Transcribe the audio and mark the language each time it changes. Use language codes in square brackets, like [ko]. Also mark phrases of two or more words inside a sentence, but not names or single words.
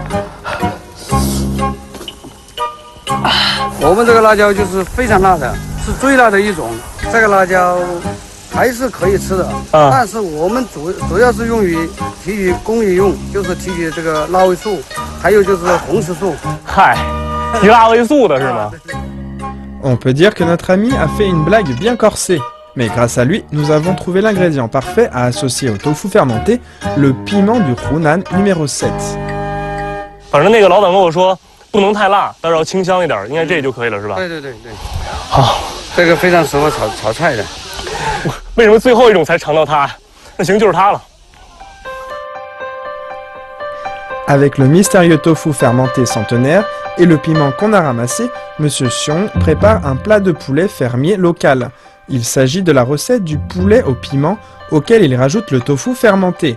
[zh] 我们这个辣椒就是非常辣的，是最辣的一种。这个辣椒还是可以吃的，但是我们主要是用于提取工业用，就是提取这个辣味素，还有就是红色素。嗨，提辣味素的是吗？ [fr] On peut dire que notre ami a fait une blague bien corsée. Mais grâce à lui, nous avons trouvé l'ingrédient parfait à associer au tofu fermenté, le piment du Hunan numéro 7. [zh] 反正那个老板跟我说不能太辣，但是要清香一点，应该这就可以了是吧？对。好，这个非常适合炒菜的。为什么最后一种才尝到它？那行，就是它了。 [fr] Avec le mystérieux tofu fermenté centenaire et le piment qu'on a ramassé, Monsieur Xiong prépare un plat de poulet fermier local. Il s'agit de la recette du poulet au piment auquel il rajoute le tofu fermenté.